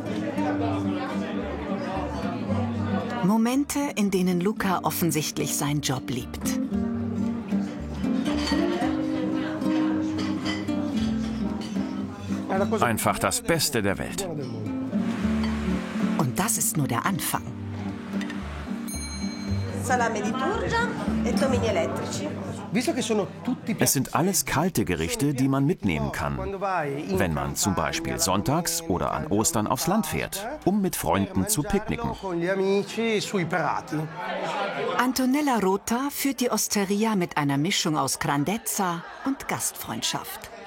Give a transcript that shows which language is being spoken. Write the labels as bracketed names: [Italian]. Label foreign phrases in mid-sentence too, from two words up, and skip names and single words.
[German] Momente, in denen Luca offensichtlich seinen Job liebt. Einfach das Beste der Welt. Und das ist nur der Anfang. [Italian] Salame di Turgia e tomini elettrici. [German] Es sind alles kalte Gerichte, die man mitnehmen kann, wenn man zum Beispiel sonntags oder an Ostern aufs Land fährt, um mit Freunden zu picknicken. Antonella Rota führt die Osteria mit einer Mischung aus Grandezza und Gastfreundschaft.